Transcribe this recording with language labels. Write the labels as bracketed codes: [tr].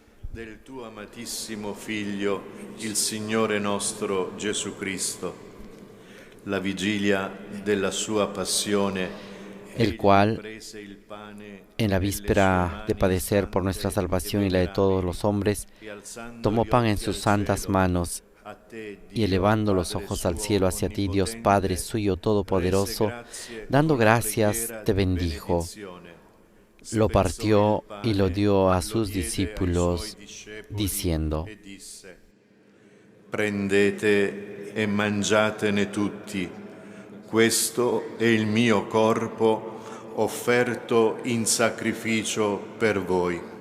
[it] Del tuo amatissimo Figlio, il Signore nostro Gesù Cristo. La vigilia della sua passione, [es] el cual, en la víspera de padecer por nuestra salvación y la de todos los hombres, tomó pan en sus santas manos y elevando los ojos al cielo hacia ti, Dios Padre suyo todopoderoso, dando gracias, te bendijo. Lo partió y lo dio a sus discípulos, diciendo: [it] Prendete e mangiatene tutti, questo è il mio corpo offerto in sacrificio per voi.